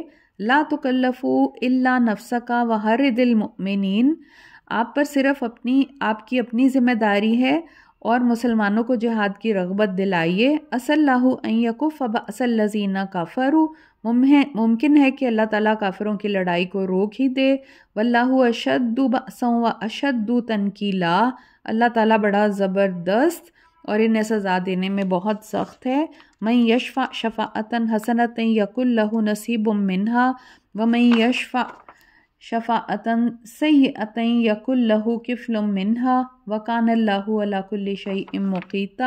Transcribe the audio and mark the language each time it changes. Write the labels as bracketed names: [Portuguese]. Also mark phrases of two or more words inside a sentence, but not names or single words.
[Arabic] لا تکلفوا الا نفسک وحرض المؤمنین، [Urdu] آپ پر صرف آپ کی اپنی ذمہ داری ہے اور مسلمانوں کو جہاد کی رغبت دلائیے. [Arabic] عسى اللہ ان یکف بأس الذین کفروا، [Urdu] ممکن ہے کہ اللہ تعالیٰ کافروں کی لڑائی کو روک ہی دے. [Arabic] واللہ اشد بأسا واشد تنکیلا، [Urdu] اللہ تعالیٰ بڑا زبردست اور انہیں سزا دینے میں بہت سخت ہے. [Arabic] من یشفع شفاعۃ حسنۃ یکن لہ نصیب منہا ومن یشفع شفاعۃ سیئۃ یکن لہ کفل منہا وکان اللہ علی کل شیء مقیتا.